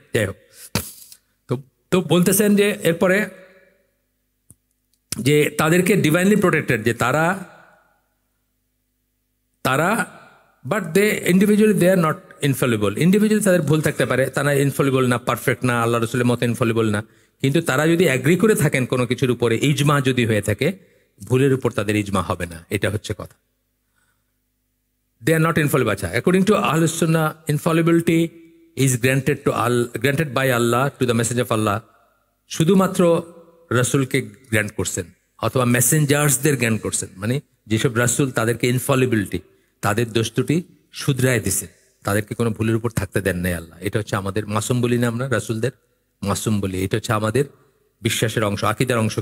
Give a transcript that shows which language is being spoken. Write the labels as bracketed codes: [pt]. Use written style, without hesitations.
[bn] যাই হোক, তো বলতেছেন যে এরপরে যে তাদেরকে ডিভাইনলি প্রোটেক্টেড, যে তারা [en] But they individually they are not infallible. [bn] Individually তাদের ভুল থাকতে পারে, তারা ইনফলিবল না, পারফেক্ট না, আল্লাহ রসুলের মতো ইনফলিবল না, কিন্তু তারা যদি অ্যাগ্রি করে থাকেন কোনো কিছুর উপরে, ইজমা যদি হয়ে থাকে, ভুলের উপর তাদের ইজমা হবে না, এটা হচ্ছে কথা। [en] They are not infallible. According to Ahlus Sunnah, infallibility is granted by Allah to the Messenger of Allah. [bn] শুধুমাত্র রাসূলকে গ্র্যান্ট করছেন, অথবা মেসেঞ্জার্সদের গ্র্যান্ট করছেন, মানে যেসব রাসূল তাদেরকে ইনফলিবিলিটি, তাদের দোষ ত্রুটি শুধরায় দিছেন, তাদেরকে কোনো ভুলের উপর থাকতে দেন নাই আল্লাহ। এটা হচ্ছে আমাদের মাসুম বলি না আমরা, রাসূলদের মাসুম বলি, এটা হচ্ছে আমাদের বিশ্বাসের অংশ, আকীদার অংশ।